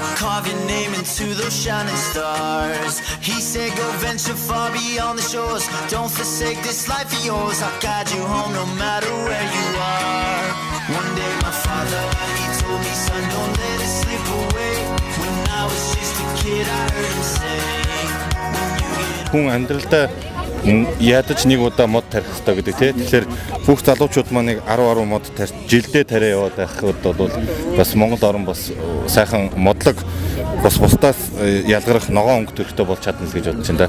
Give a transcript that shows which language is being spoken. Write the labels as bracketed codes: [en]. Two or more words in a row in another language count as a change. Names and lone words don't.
[en] Carve your name into those shining stars. He said go venture far beyond the shores. Don't forsake this life of yours. I'll guide you home no matter where you are. One day my father, he told me, son, don't let it slip away. When I was just a kid I heard him say, [mn] хүн амьдралдаа ядаж нэг удаа мод тарих хэрэгтэй гэдэг тийм. Тэгэхээр бүх залуучууд маань нэг 10 мод тарьж жилдээ тариа яваад байхад бол бас Монгол орн бас сайхан модлог бас бусдаас ялгарах ногоон өнгө төрхтэй болж чадна гэж бодож байна.